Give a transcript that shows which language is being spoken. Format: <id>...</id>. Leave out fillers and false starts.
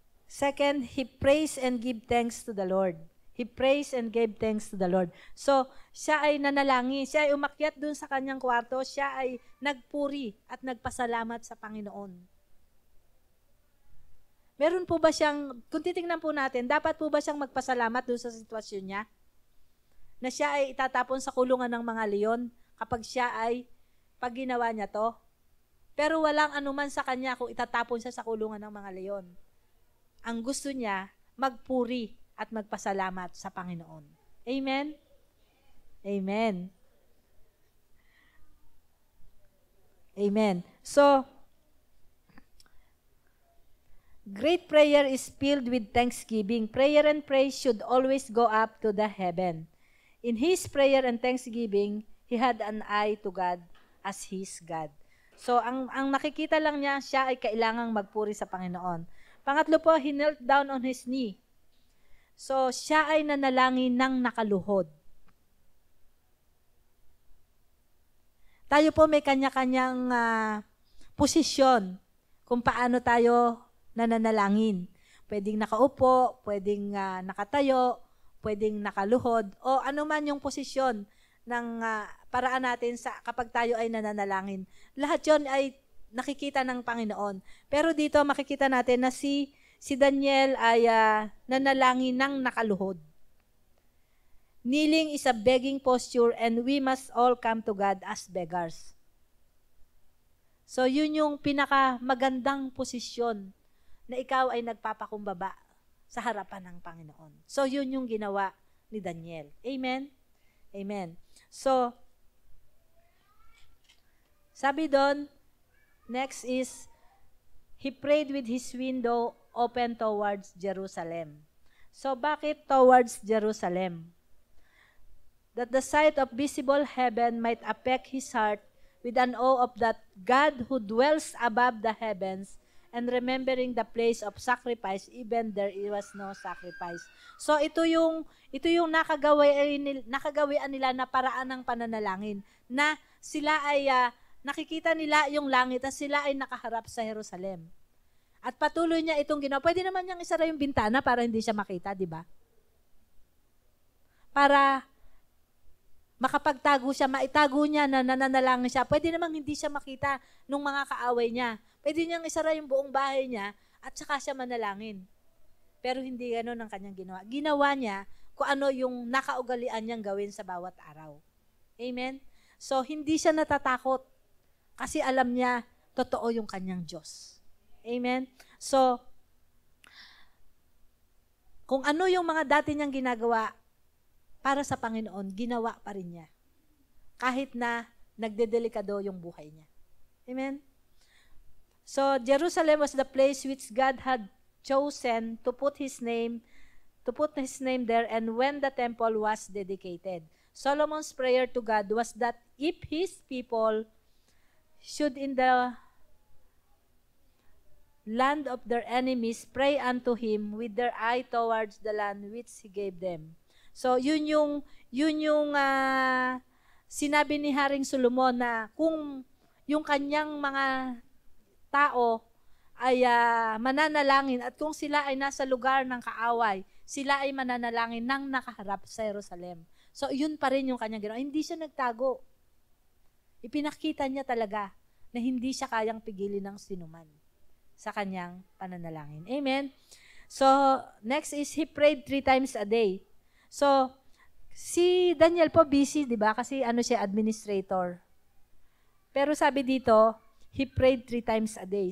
<en>Second, he prays and give thanks to the Lord. He prays and gave thanks to the Lord.</en> <tl>So, siya ay nanalangin, siya ay umakyat dun sa kanyang kwarto, siya ay nagpuri at nagpasalamat sa Panginoon. Meron po ba siyang, kung titingnan po natin, dapat po ba siyang magpasalamat dun sa sitwasyon niya? Na siya ay itatapon sa kulungan ng mga leon kapag siya ay, pag ginawa niya to? Pero walang anuman sa kanya kung itatapon siya sa kulungan ng mga leon. Ang gusto niya, magpuri at magpasalamat sa Panginoon. Amen? Amen. Amen.</tl> <en>So, great prayer is filled with thanksgiving. Prayer and praise should always go up to the heaven. In his prayer and thanksgiving, he had an eye to God as his God.</en> <tl>So, ang nakikita lang niya, siya ay kailangang magpuri sa Panginoon. Pangatlo po,</tl> <en>he knelt down on his knee.</en> <tl>So, siya ay nanalangin ng nakaluhod. Tayo po may kanya-kanyang posisyon kung paano tayo nananalangin. Pwedeng nakaupo, pwedeng nakatayo, pwedeng nakaluhod, o anuman yung posisyon ng paraan natin kapag tayo ay nananalangin. Lahat yon ay nakikita ng Panginoon. Pero dito makikita natin na si Daniel ay nanalangin ng nakaluhod.</tl> <en>Kneeling is a begging posture and we must all come to God as beggars.</en> <tl>So yun yung pinakamagandang posisyon na ikaw ay nagpapakumbaba sa harapan ng Panginoon. So yun yung ginawa ni Daniel. Amen? Amen.</tl> <en>So,</en> <tl>sabi doon,</tl> <en>next is, he prayed with his window open towards Jerusalem. So</en> <tl>bakit</tl> <en>towards Jerusalem? That the sight of visible heaven might affect his heart with an awe of that God who dwells above the heavens, and remembering the place of sacrifice, even there was no sacrifice.</en> <tl>So ito yung nakagawian nila na paraan ng pananalangin, na sila ay nakikita nila yung langit at sila ay nakaharap sa Jerusalem. At patuloy niya itong ginawa. Pwede naman niyang isara yung bintana para hindi siya makita, di ba? Para makapagtago siya, maitago niya na nananalangin siya. Pwede namang hindi siya makita nung mga kaaway niya. Pwede niyang isara yung buong bahay niya at saka siya manalangin. Pero hindi gano'n ang kanyang ginawa. Ginawa niya kung ano yung nakaugalian niyang gawin sa bawat araw. Amen? So, hindi siya natatakot kasi alam niya totoo yung kanyang Diyos. Amen? So, kung ano yung mga dati niyang ginagawa para sa Panginoon, ginawa pa rin niya. Kahit na nagdedelikado yung buhay niya. Amen?</tl> <en>So, Jerusalem was the place which God had chosen to put His name there, and when the temple was dedicated. Solomon's prayer to God was that if His people should in the land of their enemies pray unto Him with their eye towards the land which He gave them.</en> <tl>So, yun yung sinabi ni Haring Solomon na kung yung kanyang mga tao ay mananalangin at kung sila ay nasa lugar ng kaaway, sila ay mananalangin nang nakaharap sa Jerusalem. So, yun pa rin yung kanyang ginawa. Hindi siya nagtago. Ipinakita niya talaga na hindi siya kayang pigilin ng sinuman sa kanyang pananalangin. Amen?</tl> <en>So, next is he prayed 3 times a day. So,</en> <tl>si Daniel po</tl> <en>busy,</en> <tl>di ba? Kasi siya, administrator. Pero sabi dito,</tl> <en>he prayed 3 times a day.</en>